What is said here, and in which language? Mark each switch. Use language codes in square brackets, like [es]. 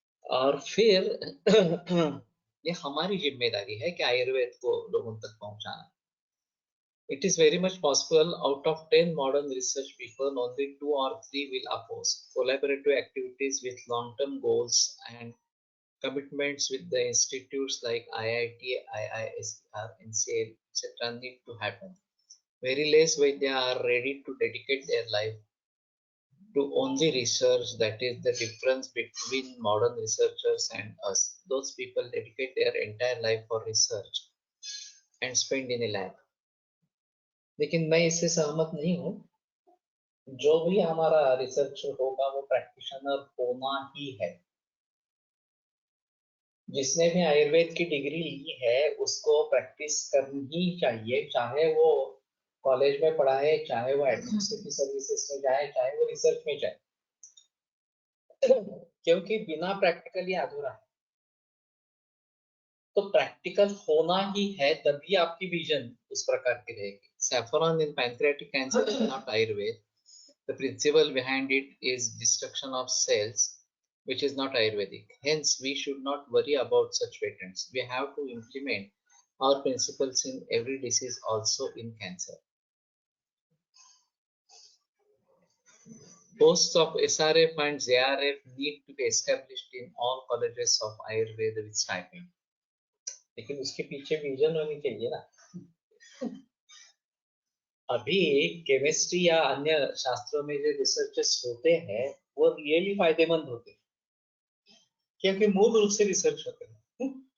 [hi] और फिर ये हमारी जिम्मेदारी है कि आयुर्वेद को लोगों तक पहुंचाना। [en] It is very much possible out of 10 modern research people, only 2 or 3 will oppose. Collaborative activities with long-term goals and commitments with the institutes like IIT, IISR, NCL, etc. need to happen. Very less when they are ready to dedicate their life to only research. That is the difference between modern researchers and us. Those people dedicate their entire life for research and spend in a lab. [hi] लेकिन मैं इससे सहमत नहीं हूँ। जो भी हमारा research होगा वो प्रैक्टिशनर होना ही है। जिसने भी आयुर्वेद की डिग्री ली है उसको प्रैक्टिस करनी ही चाहिए, चाहे वो कॉलेज में पढ़ाए, चाहे वो एडमिनिस्ट्रेटिव सर्विसेज में जाए, चाहे वो रिसर्च में जाए, क्योंकि बिना प्रैक्टिकल ये अधूरा है। तो प्रैक्टिकल होना ही है, तभी आपकी विजन उस प्रकार की रहेगी। [en] Saffron in pancreatic cancer is not Ayurveda, the principle behind it is destruction of cells, which is not Ayurvedic. Hence, we should not worry about such patents. We have to implement or principles in every disease, also in cancer. Posts of SRF and JRF need to be established in all colleges of Ayurveda with stipend. [hi] लेकिन उसके पीछे vision होनी चाहिए ना. अभी chemistry या अन्य शास्त्रों में जो रिसर्चेस होते हैं वो रियली फायदेमंद होते हैं, क्योंकि मूल रूप से रिसर्च होते हैं.